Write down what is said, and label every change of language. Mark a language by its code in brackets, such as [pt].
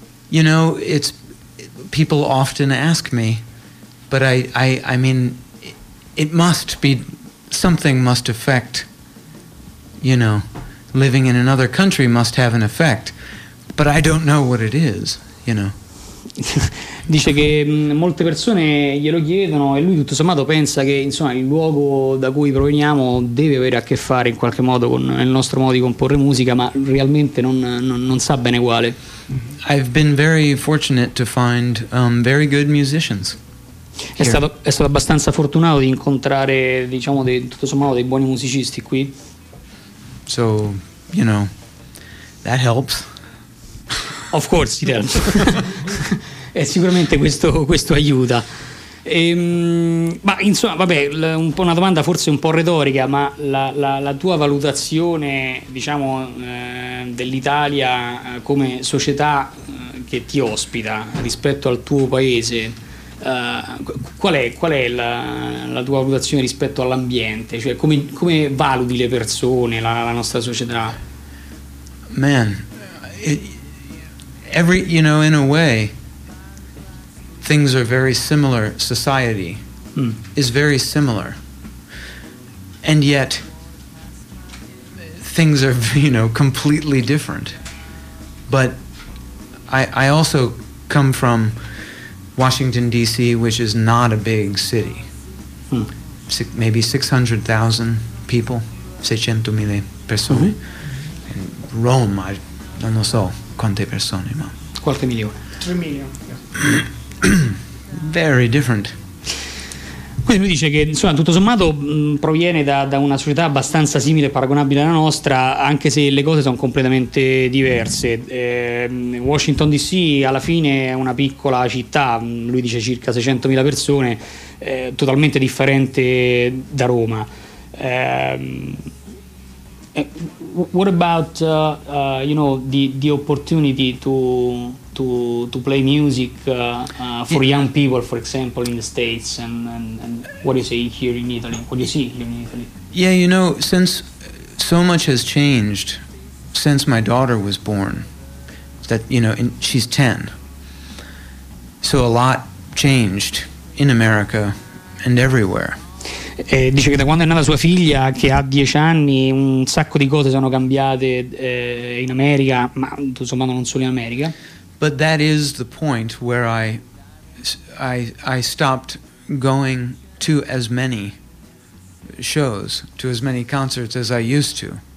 [en] You know, it's people often ask me, but I mean, it must be. Something must affect, you know, living in another country must have an effect, but I don't know what it is, you know. [it] Dice che molte persone glielo chiedono e lui tutto sommato pensa che, insomma, il luogo da cui proveniamo deve avere a che fare in qualche modo con il nostro modo di comporre musica, ma realmente non sa bene quale. [en] I've been very fortunate to find very good musicians. [it] È stato abbastanza fortunato di incontrare, diciamo, tutto sommato, dei buoni musicisti qui. [en] So, you know, that helps. Of course it helps. [it] E sicuramente questo aiuta. Ma insomma, vabbè, un po' una domanda forse un po' retorica, ma la tua valutazione, diciamo, dell'Italia come società che ti ospita rispetto al tuo paese. Qual è la tua valutazione rispetto all'ambiente? Cioè, come valuti le persone, la nostra società? [en] Man, every, you know, in a way, things are very similar. Society is very similar, and yet things are, you know, completely different. But I also come from Washington D.C., which is not a big city, maybe 600,000 people, [it] 600.000 persone. Roma, non lo so quante persone, ma qualche milione. 3 milioni. [en] Very different. [it] Quindi lui dice che, insomma, tutto sommato proviene da una società abbastanza simile e paragonabile alla nostra, anche se le cose sono completamente diverse. Washington DC alla fine è una piccola città, lui dice circa 600.000 persone, totalmente differente da Roma. [en] What about you know, the opportunity to play music for young people, for example, in the States, and what do you say here in Italy? What do you see here in Italy? Yeah, you know, since so much has changed since my daughter was born, that, you know, and she's 10, so a lot changed in America and everywhere. [it] Dice che da quando è nata sua figlia, che ha 10 anni, un sacco di cose sono cambiate in America, ma insomma non solo in America. [en] But that is the point where I stopped going to as many shows, to as many concerts as I used to.